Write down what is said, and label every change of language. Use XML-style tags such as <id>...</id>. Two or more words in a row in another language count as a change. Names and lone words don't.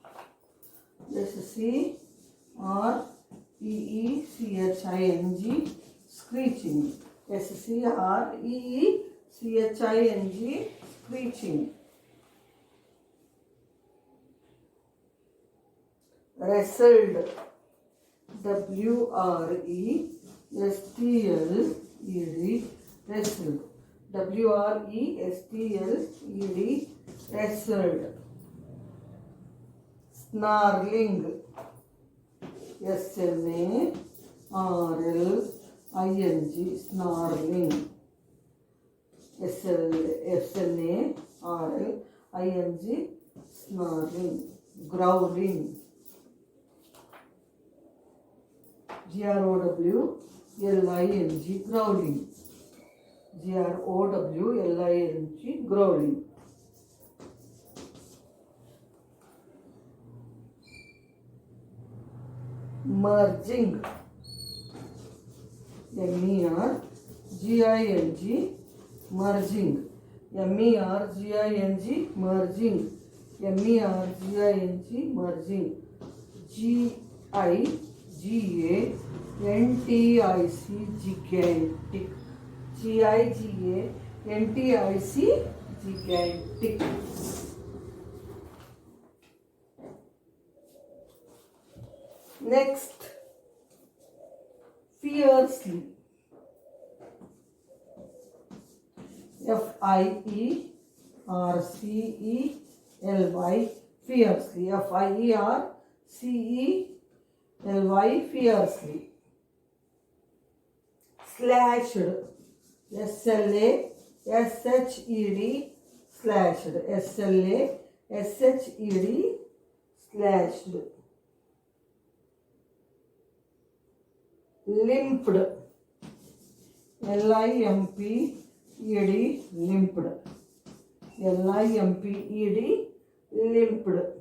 <en>S-C-R-E-E-C-H-I-N-G. Screeching. S-C-R-E-E-C-H-I-N-G. Screeching. Wrestled. W-R-E-S-T-L-E-D. Wrestled. W-R-E-S-T-L-E-D. Wrestled. Snarling. S-N-A-R-L-I-N-G. Snarling. S-N-A-R-L-I-N-G. Snarling. Growling. G-R-O-W-L-I-N-G. Growling. G-R-O-W-L-I-N-G. Growling. Merging. M-E-R-G-I-N-G. Merging. M-E-R-G-I-N-G. Merging. M-E-R-G-I-N-G. Merging. G-I-G-A-N-T-I-C. Gigantic. G-I-G-A-N-T-I-C. Gigantic. Next, fiercely. F-I-E-R-C-E-L-Y. Fiercely. F-I-E-R-C-E-L-Y. Fiercely. Slashed. S-L-A-S-H-E-D. Slashed. S-L-A-S-H-E-D. Slashed. Limped. L-I-M-P-E-D. Limped. L-I-M-P-E-D. Limped.</en>